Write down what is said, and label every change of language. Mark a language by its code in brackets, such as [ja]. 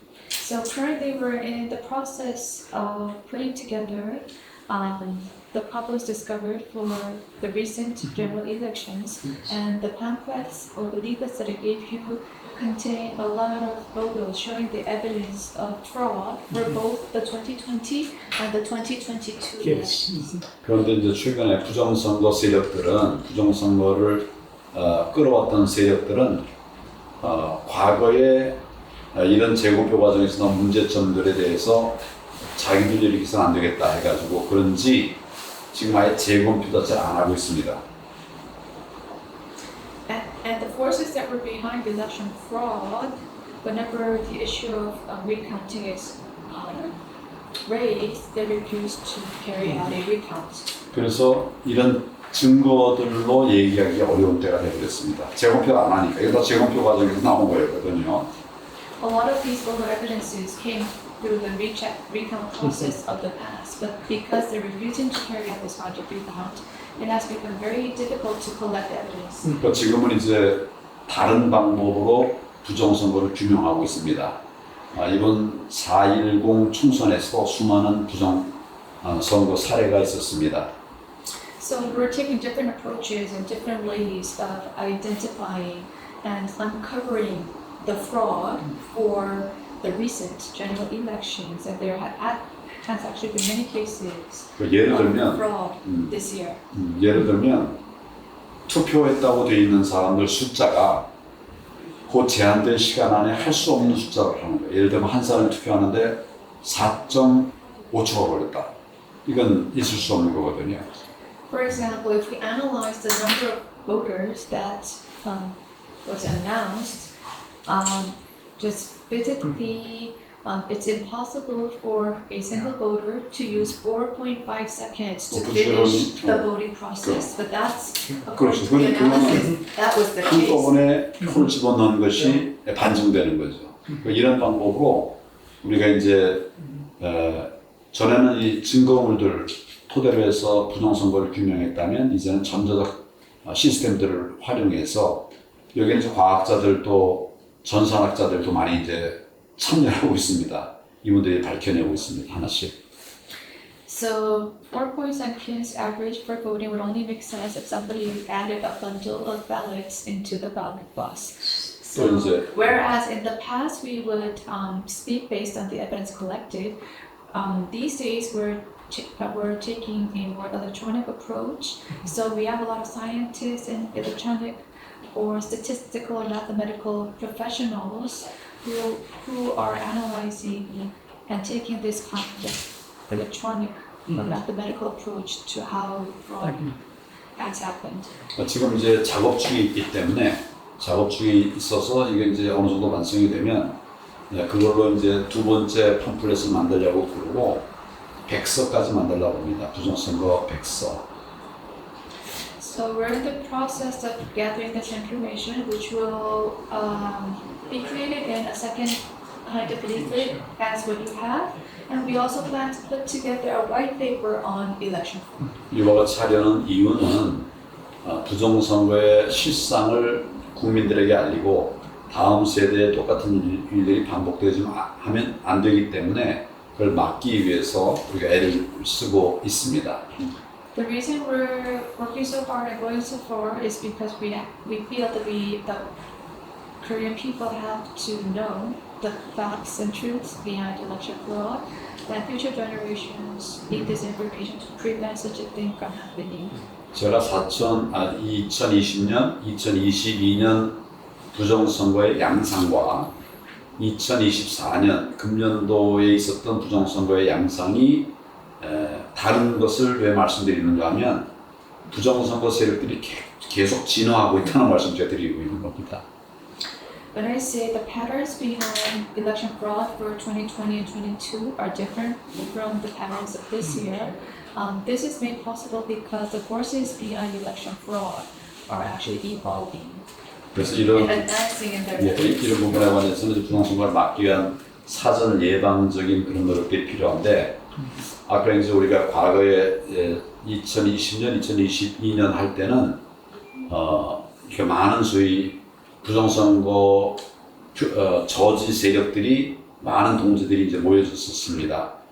[en] So currently we're in the process of putting together the problems discovered for the recent general elections, and the pamphlets or the leaflets that I gave you contain a lot of photos showing the evidence of fraud for both the 2020 and the 2022 elections. [ko] 그런데 이제 최근에 부정선거 세력들은 부정선거를 끌어왔던 세력들은 과거에 이런 재검표 과정에서 나온 문제점들에 대해서 자기들이 이렇게 해서는 안 되겠다 해가지고 그런지 지금 아예 재검표 자체를 안 하고 있습니다. [en] And the forces that were behind election fraud, whenever the issue of recounting is raised, they refuse to carry out a recount. [ko] 그래서 이런 증거들로 얘기하기 어려운 때가 되어버렸습니다. 재검표 안 하니까 이거 다 재검표 과정에서 나온 거였거든요. [en] A lot of these photo evidences came through the recount process of the past, but because they're refusing to carry out this project recount, it has become very difficult to collect evidence. [ko] 그러니까 지금은 이제 다른 방법으로 부정선거를 규명하고 있습니다. 이번 4.10 총선에서 수많은 부정선거 사례가 있었습니다. [en] So we're taking different approaches and different ways of identifying and uncovering the fraud for the recent general elections, and there has actually been many cases [ko] 예를 [en] of [ko] 들면 [en] fraud this year. [ko] 예를 들면 투표했다고 돼 있는 사람들 숫자가 그 제한된 시간 안에 할 수 없는 숫자를 하는 거예요. 예를 들면 한 사람이 투표하는데 4.5초가 걸렸다. 이건 있을 수 없는 거거든요. [en] For example, if we analyze the number of voters that was announced, just physically, it's impossible for a single voter to use 4.5 seconds to finish the voting process. But that's according to the analysis, that was the case. [ko] 한꺼번에 표를 집어넣은 것이 반증되는 거죠. 이런 방법으로 우리가 이제 전에는 이 증거물들 토대로 해서 부정선거를 규명했다면 이제는 전자적 시스템들을 활용해서 여기는 이제 과학자들도 전산학자들도 많이 이제 참여하고 있습니다. 이분들이 밝혀내고 있습니다. 하나씩. [en] So 4.5 seconds average for voting would only make sense if somebody added a bundle of ballots into the ballot box. So whereas in the past we would speak based on the evidence collected, these days we're taking a more electronic approach. So we have a lot of scientists and electronic or statistical or mathematical professionals who are analyzing and taking this kind of electronic or mathematical approach to how fraud has happened. [ko] 지금 이제 작업중에 있기 때문에 작업중에 있어서 이게 이제 어느 정도 완성이 되면 그걸로 이제 두 번째 팜플렛을 만들려고 그러고 100서까지 만들려고 합니다. 부정선거 100서. [en] So we're in the process of gathering this information, which will be created in a second kind of leaflet as what you have. And we also plan to put together a white paper on election fraud. [ko] 이걸 하려는 이유는 부정선거의 실상을 국민들에게 알리고 다음 세대에 똑같은 일들이 반복되지 하면 안 되기 때문에 그걸 막기 위해서 우리가 애를 쓰고 있습니다. [en] The reason we're working so hard and going so far is because we feel that the Korean people have to know the facts and truths behind election fraud, that future generations need this information to prevent such a thing from happening. [ko] 제가 2020년, 2022년 부정선거의 양상과 2024년 금년도에 있었던 부정선거의 양상이 다른 것을 왜 말씀드리는가 하면 부정선거 세력들이 계속 진화하고 있다는 말씀 제가 드리고 있는 겁니다. [en] When I say the patterns behind election fraud for 2020 and 2022 are different from the patterns of this year, this is made possible because the forces behind election fraud are actually evolving [ko] 그래서 [en] and advancing in their [ko] 이런 부분에 관해서는 부정선거를 막기 위한 사전 예방적인 그런 노력들이 필요한데 아까 이제 우리가 과거에 2020년, 2022년 할 때는 이렇게 많은 소위 부정선거 저지 세력들이 많은 동지들이 이제 모여졌었습니다.